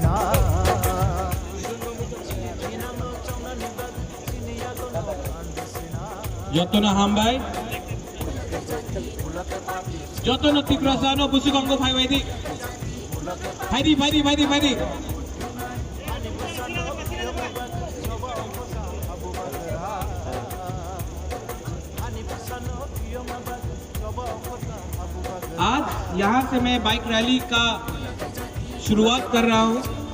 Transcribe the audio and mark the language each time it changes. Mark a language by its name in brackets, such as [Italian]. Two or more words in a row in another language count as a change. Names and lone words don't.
[Kok Borok] Tinang no chong na nibag chiniya gono Jotona Hambai, Jotona Tiprasano, Busukongo Paiwadi, Heidi. [Hindi] आज यहाँ से मैं [English] bike rally [Hindi] का शुरुआत कर रहा हूँ।